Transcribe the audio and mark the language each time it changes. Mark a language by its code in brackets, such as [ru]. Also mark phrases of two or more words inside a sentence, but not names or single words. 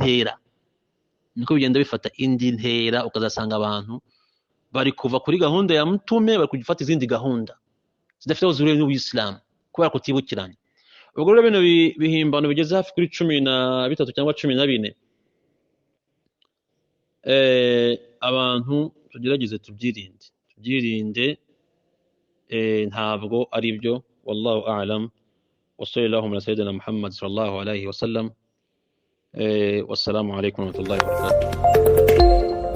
[rw] indi ntera ukazasanga abantu bari kuva kuri gahunda ya mutume bari kugifata izindi gahunda zidafite aho zihuriye n'ubuyisilamu kubera kutibukiranya ubwo rero bino bihimbano bigeze hafi kuri 13 cyangwa 14 abantu tugerageze tubyirinde ntabwo ari byo. [ar] والله أعلم وصلى الله على سيدنا محمد صلى الله عليه وسلم. والسلام عليكم ورحمة الله وبركاته.